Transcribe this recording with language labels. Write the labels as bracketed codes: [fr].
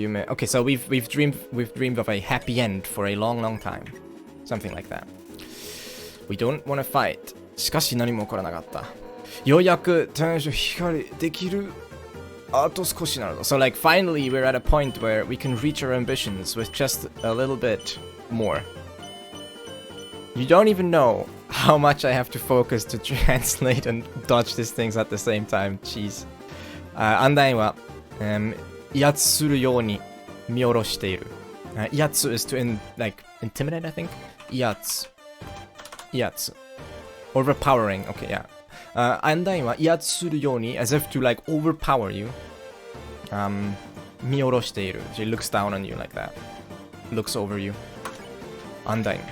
[en] Okay, so we've dreamed of a happy end for a long time. Something like that. We don't want to fight. [ja] しかし何も起こらなかった。ようやく短所光できる。あと少しなのだ。 [en] So like finally we're at a point where we can reach our ambitions with just a little bit more. You don't even know how much I have to focus to translate and dodge these things at the same time. Jeez. [ja] Undyne は、威圧するように見下ろしている。 [en] 威圧 is to like intimidate, I think. [ja] 威圧。 [en] Overpowering. Okay, yeah. Undyne [ja] は威圧するように [en] as if to like overpower you. [ja] 見下ろしている。 [en] She looks down on you like that. Looks over you. Undyne.